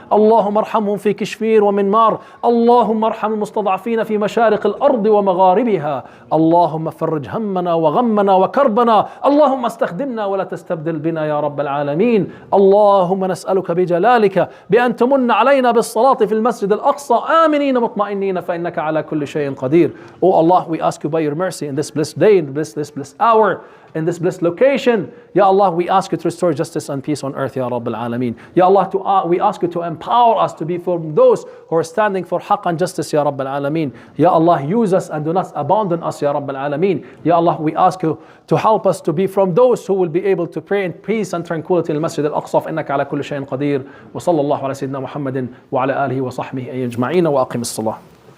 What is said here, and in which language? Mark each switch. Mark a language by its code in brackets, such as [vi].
[ar] اللهم ارحمهم في كشمير ومنمار. اللهم ارحم المستضعفين في مشارق الأرض ومغاربها. اللهم فرج همنا وغمنا وكربنا. اللهم استخدمنا ولا تستبدل بنا يا رب العالمين. اللهم نسألك بجلالك بأن تمن علينا بالصلاة في المسجد الأقصى آمنين مطمئنين فإنك على كل شيء قدير. [en] Oh Allah, we ask you by your mercy in this blessed day, in this blessed hour, in this blessed location. Ya Allah, we ask you to restore justice and peace on earth, Ya Rabb al-Alameen. Ya Allah, we ask you to empower us to be from those who are standing for haqq and justice, Ya Rabb al-Alameen. Ya Allah, use us and do not abandon us, Ya Rabb al-Alameen. Ya Allah, we ask you to help us to be from those who will be able to pray in peace and tranquility in al-Masjid al-Aqsa. [ar] إنك على كل شيء قدير. وصلى الله على سيدنا محمد وعلى آله وصحبه أجمعين وأقم الصلاة.